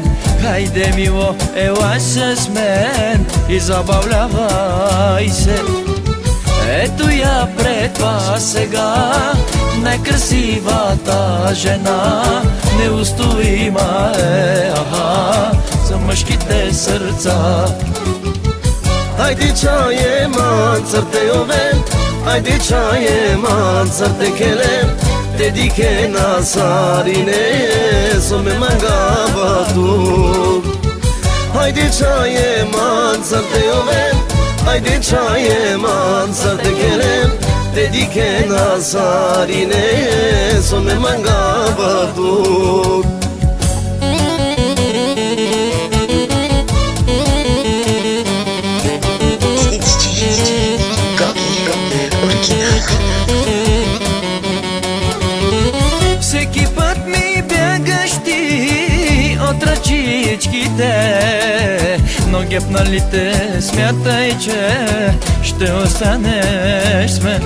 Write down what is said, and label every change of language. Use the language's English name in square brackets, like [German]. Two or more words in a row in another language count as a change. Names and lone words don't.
[Bulgarian] Хайде, мило, ела с мен и забавлявай се. Ето я пред вас сега, най-красивата жена, неустоима е, за мъжките сърца. [Romany] Haydi çaye mansarte yoven, haydi çaye mansarte kelem, dedike nasarine some mangava tu. Haydi çaye mansarte yoven, haydi çaye mansarte kelem, dedike nasarine some mangava tu. [Bulgarian] Всеки път ми бягаш ти от ръчичките, но гепналите смятай, че ще останеш с мен.